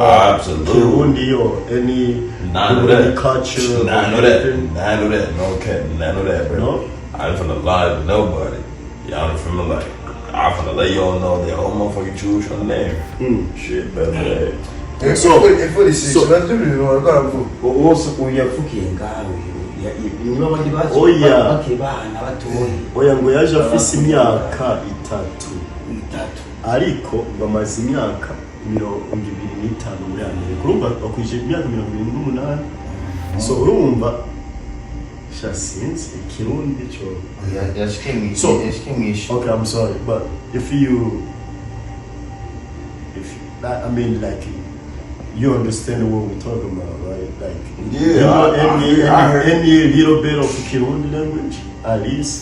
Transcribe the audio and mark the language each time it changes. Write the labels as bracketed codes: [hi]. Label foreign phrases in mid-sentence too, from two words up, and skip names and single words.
[en] Absolutely. Burundi or any None of that. culture? None of that. None of that. No cap. None of that, bro. No? I ain't finna lie to nobody. Y'all ain't finna like, I'm finna let y'all know that whole motherfucking Jewish from there. Shit, better. [rn] So oya ngo yaje afise imyaka 3 ariko bamaze imyaka 25 muri Amerika. Urumva bakwije imyaka 28. So urumva since ikirundi cyo [en] okay, I'm sorry, but if I mean, like, you understand what we're talking about, right? Like, any little bit of Kirundi language, at least.